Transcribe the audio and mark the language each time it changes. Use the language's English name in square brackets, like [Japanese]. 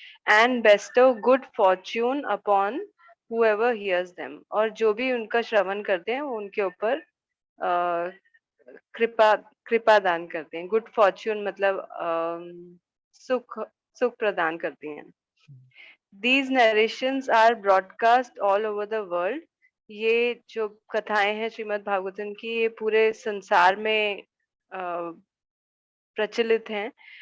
[English] and bestow good fortune upon whoever hears them, [Hindi] और जो भी उनका श्रवण करते हैं वो उनके ऊपर कृपा दान करते हैं। गुड फॉर्च्यून मतलब सुख प्रदान करती हैं। [English] These narrations are broadcast all over the world. [Hindi] ये जो कथाएं हैं श्रीमद् भागवतम की, ये पूरे संसार में प्रचलित हैं।